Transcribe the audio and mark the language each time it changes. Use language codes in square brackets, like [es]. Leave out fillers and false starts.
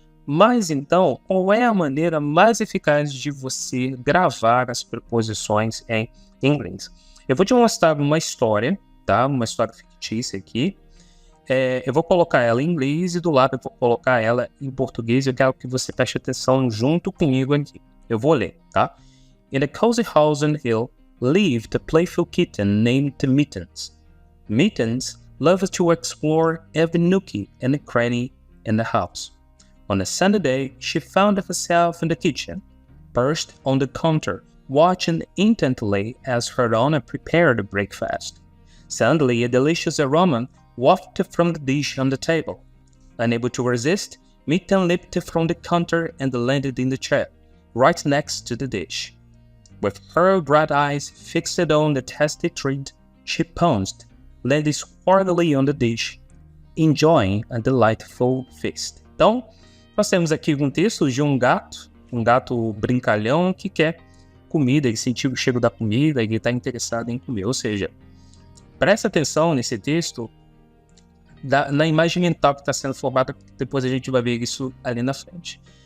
[pt] Mas então, qual é a maneira mais eficaz de você gravar as preposições em inglês? Eu vou te mostrar uma história, tá? Uma história fictícia aqui. Eu vou colocar ela em inglês e do lado eu vou colocar ela em português. Eu quero que você preste atenção junto comigo aqui. Eu vou ler, tá? [en] In a cozy house on hill lived a playful kitten named Mittens. Mittens loved to explore every nookie and cranny in the house. On a sunny day, she found herself in the kitchen, perched on the counter, watching intently as her owner prepared breakfast. Suddenly, a delicious aroma wafted from the dish on the table. Unable to resist, Mitten leaped from the counter and landed in the chair, right next to the dish. With her bright eyes fixed on the tasty treat, she pounced, landing squarely on the dish, enjoying a delightful feast. [pt] Então, nós temos aqui um texto de um gato brincalhão que quer comida, ele sentiu o cheiro da comida e ele está interessado em comer. Ou seja, presta atenção nesse texto, na imagem mental que está sendo formada, depois a gente vai ver isso ali na frente.